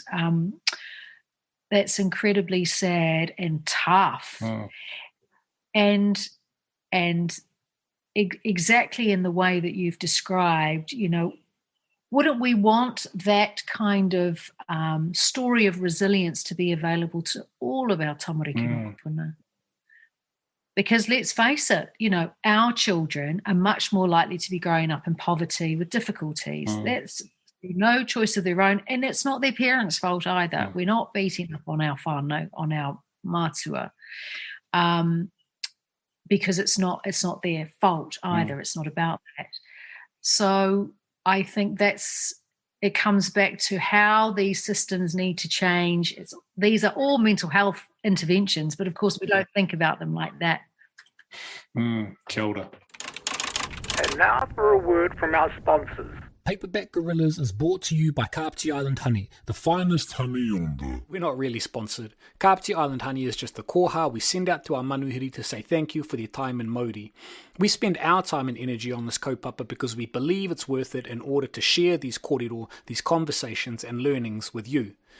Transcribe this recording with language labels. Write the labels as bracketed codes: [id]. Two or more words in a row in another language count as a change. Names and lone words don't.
[en] That's incredibly sad and tough. And exactly in the way that you've described, wouldn't we want that kind of story of resilience to be available to all of our [mi] tamariki mapuna? [en] Because let's face it, our children are much more likely to be growing up in poverty with difficulties. That's no choice of their own, and it's not their parents' fault either. We're not beating up on our whānau, on our mātua, because it's not their fault either. It's not about that. So I think it comes back to how these systems need to change. These are all mental health interventions, but of course we don't think about them like that. [mi] Kia ora. [en] And now for a word from our sponsors. Paperback Gorillas is brought to you by Kapiti Island Honey, the finest honey on the... We're not really sponsored. Kapiti Island Honey is just the koha we send out to our manuhiri to say thank you for their time in Māori. We spend our time and energy on this kaupapa because we believe it's worth it in order to share these kōrero, these conversations and learnings with you.